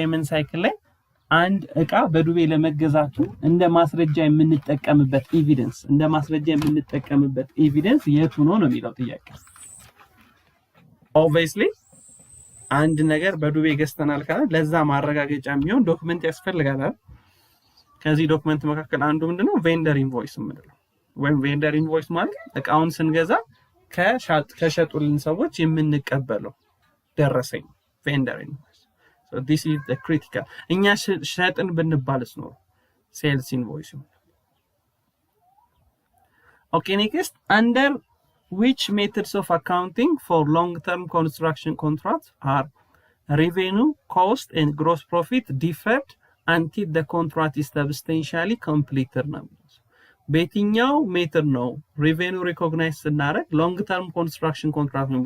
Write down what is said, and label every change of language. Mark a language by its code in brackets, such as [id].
[am] ሳይክል ላይ አንድ እቃ በዱቤ ለመገዛቱ እንደ ማስረጃ የምንጠቀምበት ኤቪደንስ የቱ ነው የሚለው ጥያቄ። obviously አንድ ነገር በዱቤ ገዝተናል ካለ ለዛ ማረጋገጫ የሚሆን ዶክመንት ያስፈልጋል። ከዚህ ዶክመንት መካከል አንዱ ምንድነው? ቬንደር ኢንቮይስ የምንለው ወይም ቬንደር ኢንቮይስ ማለት እቃውን ስንገዛ ከሸጡልን ሰዎች የምንቀበለው ደረሰኝ ቬንደር ኢንቮይስ። [en] so this is the critical [am] እኛ ሸጥን ብንባልስ ነው ሴልስ ኢንቮይስ። [en] okay, next, under which methods of accounting for long term construction contracts are revenue, cost and gross profit deferred until the contract is substantially completed [am] ነው? በየትኛው ሜተድ ነው ሪቬኒው ሪኮግናይዝ ስናደርግ ሎንግ ተርም ኮንስትራክሽን ኮንትራክት ነው?